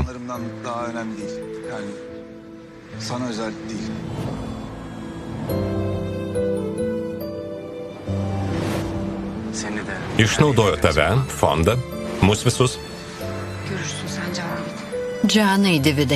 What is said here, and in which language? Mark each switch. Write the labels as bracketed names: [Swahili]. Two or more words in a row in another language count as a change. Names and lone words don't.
[Turkish] Çalışanlarımdan daha önemli değil. Yani sana özel değil. Seni de. [Lithuanian] Išnaudojo tave, fondą, mus visus. [Turkish] Görürsün sen Cavit. [Lithuanian] Džanai, Dividai.